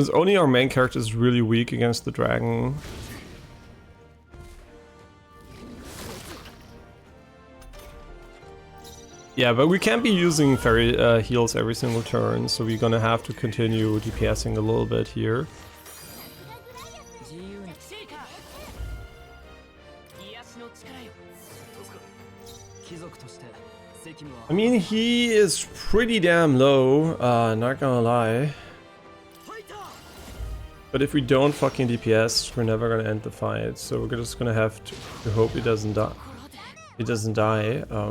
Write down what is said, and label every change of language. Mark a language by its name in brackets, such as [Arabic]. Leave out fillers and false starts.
[English] Since only our main character is really weak against the dragon. Yeah, but we can't be using fairy heals every single turn, so we're gonna have to continue DPSing a little bit here. [Japanese] 自由に。シェイカー。癒しの力よ。助かる貴族として責務は。 [English] I mean, he is pretty damn low, not gonna lie. [Japanese] ファイター。 [English] But if we don't fucking DPS, we're never gonna end the fight, so we're just gonna have to hope he doesn't die. He doesn't die.